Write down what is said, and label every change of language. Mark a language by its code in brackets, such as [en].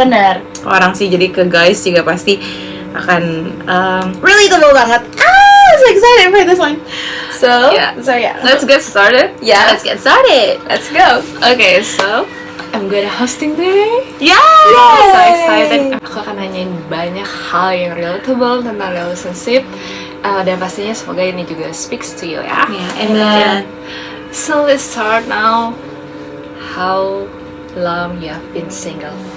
[id] Benar. orang sih. Jadi ke guys juga pasti akan relatable banget. [en] So excited for this one. So Let's get started. Yeah, let's get started. Let's go. Okay, so I'm gonna hosting today. Yeah. So excited. [id] Aku akan nanyain banyak hal yang relatable tentang relationship, dan pastinya semoga ini juga [en] speaks to you [id] ya. [en] Yeah, amen. So let's start now. How long you have been single?